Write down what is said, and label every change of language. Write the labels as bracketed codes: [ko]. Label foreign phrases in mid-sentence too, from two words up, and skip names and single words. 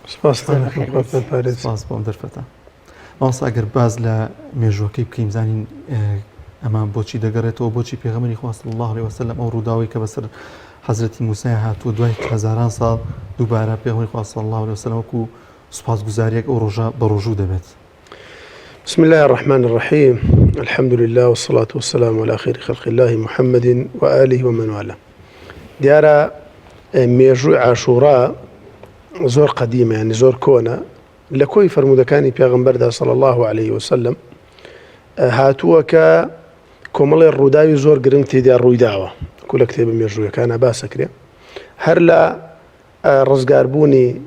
[ckb] سپاس بۆم دەرفەتە مامۆستا ئەگەر باز لە مێژوەکەی بکەین زانین ئەمە بۆچی دەگەڕێتەوە بۆچی پێغەمبەری خوا [ar] صلی الله علیه وسلم [ckb] ئەو ڕووداوی کە بەسەر حەزرەتی موسای هاتووە دوای هەزاران ساڵ دووبارە پێغەمبەری خوا [ar] صلی الله عليه وسلم [ckb] وەکو سوپاسگوزاریەک ئەو ڕۆژە بە ڕۆژوو دەبێت. [ar] بسم الله الرحمن الرحيم الحمد لله والصلاة والسلام على خير خلق الله محمد وآله ومن والاه. [ckb] دیارە مێژووی عاشورا زۆر قدیمە یعنی زۆر کۆنە لە کۆی فرموودەکانی پێغەمبەردا [ar] صلی الله عليه وسلم [ckb] هاتووە کە کۆمەڵی ڕووداوی زۆر گرنگ تێدا ڕوویداوە کە لە کتێبە مێژوویەکانە باسەکرێ هەر لە ڕزگاربوونی